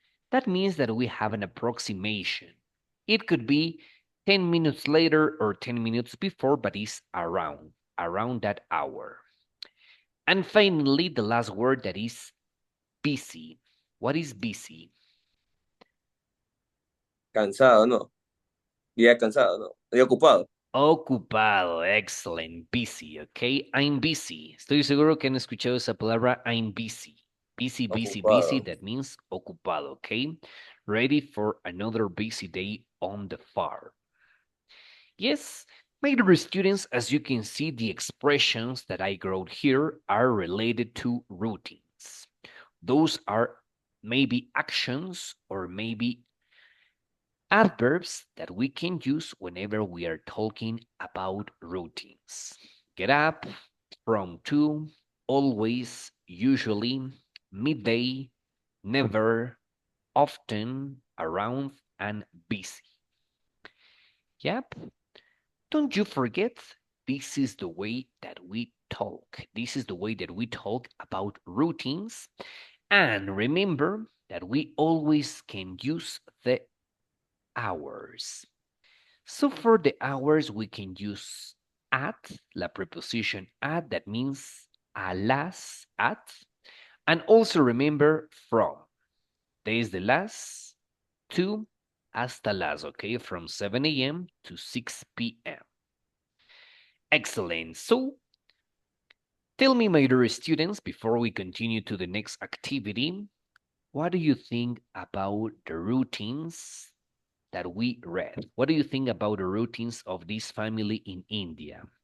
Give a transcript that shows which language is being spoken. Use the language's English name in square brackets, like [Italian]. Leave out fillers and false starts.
[English] That means that we have an approximation. It could be 10 minutes later or 10 minutes before, but it's around that hour. And finally, the last word that is busy. What is busy? [Spanish] Cansado, no. Día cansado, no. Día ocupado. Ocupado, [English] excellent, busy, okay? I'm busy. [Spanish] Estoy seguro que han escuchado esa palabra, [English] I'm busy. Busy, busy, busy, [Spanish] Ocupado. [English] that means [Spanish] ocupado, [English] okay? Ready for another busy day on the farm. Yes, my dear students, as you can see, the expressions that I wrote here are related to routines. Those are maybe actions or maybe adverbs that we can use whenever we are talking about routines. Get up, from to, always, usually, midday, never, often, around, and busy. Yep. Don't you forget, this is the way that we talk. This is the way that we talk about routines. And remember that we always can use the hours. So for the hours, we can use at, la preposition at, that means [Spanish] a las, [English] at. And also remember from. [Spanish] Desde las to hasta las, okay? [English] From 7 a.m. to 6 p.m. Excellent. So tell me, my dear students, before we continue to the next activity, what do you think about the routines that we read? What do you think about the routines of this family in India?